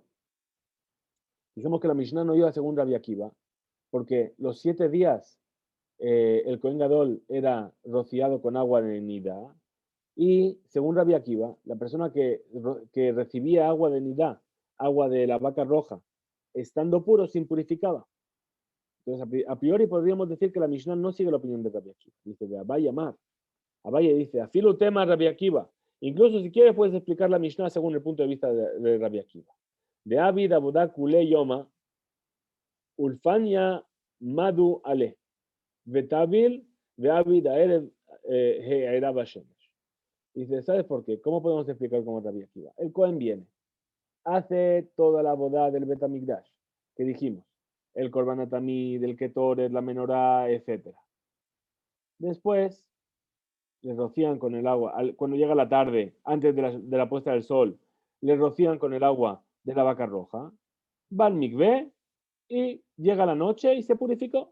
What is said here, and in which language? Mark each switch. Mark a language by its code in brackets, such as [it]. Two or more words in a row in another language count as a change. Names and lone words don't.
[es] Dijimos que la Mishnah no iba según Rabbi Akiva, porque los 7 días el [he] כהן גדול [es] era rociado con agua de Nidá, y según Rabbi Akiva, la persona que recibía agua de Nidá, agua de la vaca roja, estando puro, se impurificaba. Entonces, a priori podríamos decir que la Mishnah no sigue la opinión de Rabbi Akiva. Dice, de Abaye Amar. Abaye dice, [arc] אפילו תימא [es] Rabbi Akiva. Incluso si quieres puedes explicar la Mishnah según el punto de vista de Rabbi Akiva. [arc] דעביד עבודה כולי יומא ולפניא מדו עליה וטביל ועביד הערב שמש. [es] Dice, ¿sabes por qué? ¿Cómo podemos explicar cómo Rabbi Akiva? El Cohen viene, hace toda la boda del Betamigdash, que dijimos, el [he] קרבן התמיד, [es] el Ketoret, la Menorá, etc. Después, les rocían con el agua, cuando llega la tarde, antes de la puesta del sol, les rocían con el agua de la vaca roja, va al mikvé y llega la noche y se purificó.